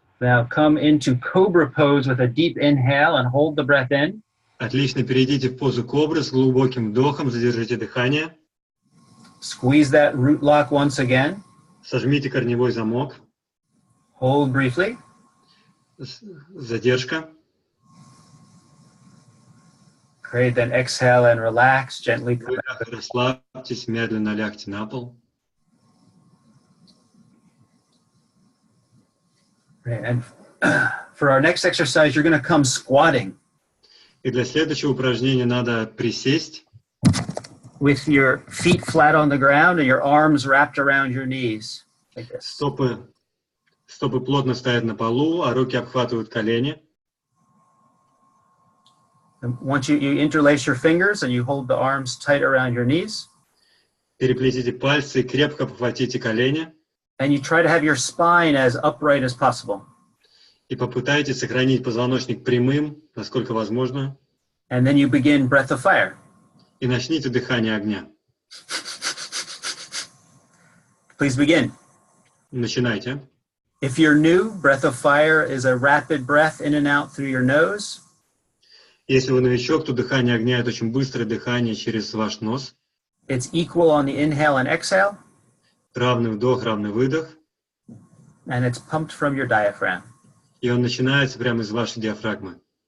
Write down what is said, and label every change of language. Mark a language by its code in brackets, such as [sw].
[en] Now come into cobra pose with a deep inhale and hold the breath in. [ru] Отлично, перейдите в позу кобры с глубоким вдохом, задержите дыхание. [en] Squeeze that root lock once again. [ru] Сожмите корневой замок. [en] Hold briefly. [ru] Задержка. [en] Great. Then exhale and relax gently. [ru] Выдох, расслабьтесь, медленно лягте на пол. [en] Great. And for our next exercise, you're going to come squatting. [ru] И для следующего упражнения надо присесть. [en] With your feet flat on the ground and your arms wrapped around your knees, like this. [ru] Стопы плотно стоят на полу, а руки обхватывают колени. [en] And once you interlace your fingers and you hold the arms tight around your knees. [ru] Переплетите пальцы и крепко обхватите колени. [en] And you try to have your spine as upright as possible. [ru] И попытайтесь сохранить позвоночник прямым, насколько возможно. [en] And then you begin breath of fire. [ru] И начните дыхание огня. [en] Please begin. [ru] Начинайте. [en] If you're new, breath of fire is a rapid breath in and out through your nose. [ru] Если вы новичок, то дыхание огня – это очень быстрое дыхание через ваш нос. [en] It's equal on the inhale and exhale. [ru] Равный вдох, равный выдох. [en] And it's pumped from your diaphragm. [ru] И он начинается прямо из вашей диафрагмы.